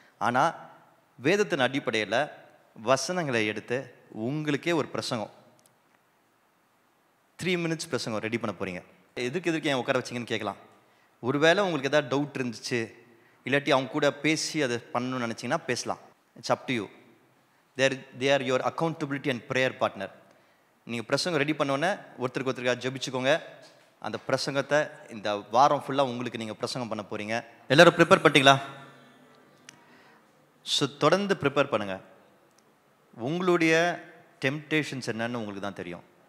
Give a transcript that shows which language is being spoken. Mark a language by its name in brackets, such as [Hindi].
[Tamil] ஆனால் வேதத்தின் அடிப்படையில் வசனங்களை எடுத்து உங்களுக்கே ஒரு பிரசங்கம் 3 minutes பிரசங்கம் ரெடி பண்ண போகிறீங்க. எதுக்கு ஏன் உட்கார வச்சிங்கன்னு கேட்கலாம். ஒருவேளை உங்களுக்கு எதாவது டவுட் இருந்துச்சு, இல்லாட்டி அவங்க கூட பேசி அதை பண்ணணும்னு நினச்சிங்கன்னா பேசலாம். [English] It's up to you. they are your accountability and prayer partner. [Tamil] நீங்கள் பிரசங்கம் ரெடி பண்ணோன்னே ஒருத்தருக்காக ஜெபிச்சுக்கோங்க. அந்த பிரசங்கத்தை இந்த வாரம் ஃபுல்லாக உங்களுக்கு நீங்கள் பிரசங்கம் பண்ண போகிறீங்க. எல்லோரும் ப்ரிப்பேர் பண்ணிட்டீங்களா? ஸோ தொடர்ந்து ப்ரிப்பேர் பண்ணுங்கள். உங்களுடைய டெம்டேஷன்ஸ் என்னன்னு உங்களுக்கு தான் தெரியும்.